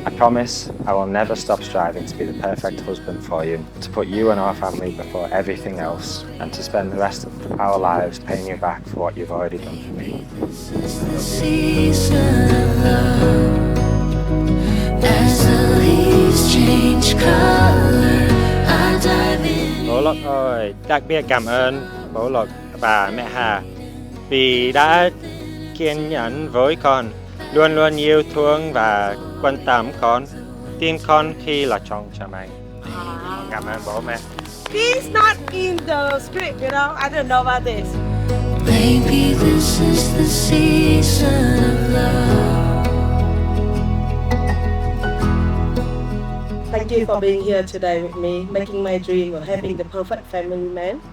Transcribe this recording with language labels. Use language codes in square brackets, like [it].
[en] I promise I will never stop striving to be the perfect husband for you, to put you and our family before everything else, and to spend the rest of our lives paying you back for what you've already done for me. season of love. As the leaves change color, I dive in. [vi] Bố Lộc ơi, đặc biệt cảm ơn bố Lộc và mẹ Hà vì đã kiên nhẫn với con, luôn luôn yêu thương và quan tâm con, tin con khi là chồng cho mình. Cảm ơn bố mẹ. [en] He's not in the script, I don't know about this. Maybe this is the season of love. Thank you for being here today with me, making my dream of having the perfect family man.